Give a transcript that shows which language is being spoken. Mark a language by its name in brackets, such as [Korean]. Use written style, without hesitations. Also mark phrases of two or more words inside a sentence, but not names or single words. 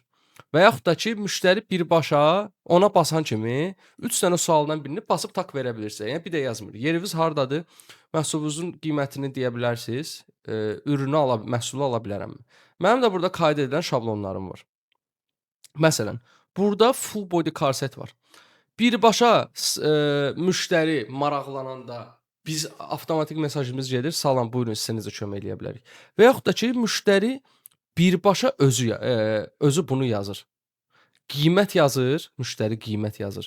[Azerbaijani] Və yaxud da ki, müştəri birbaşa ona basan kimi 3 dənə sualdan birini basıb tak verə bilirsə. Yəni bir də yazmır. Yeriniz hardadır? Məhsulunuzun qiymətini deyə bilərsiniz. Məhsulu ala bilərəmmi? Mənim də burada qeyd edilən şablonlarım var. Məsələn, burada [English] full body corset [Azerbaijani] var. Birbaşa müştəri maraqlananda biz avtomatik mesajımız gedir. Salam, buyurun, sizə necə kömək eləyə bilərik? Və yaxud da ki, müştəri birbaşa özü bunu yazır. Qiymət yazır, müştəri qiymət yazır.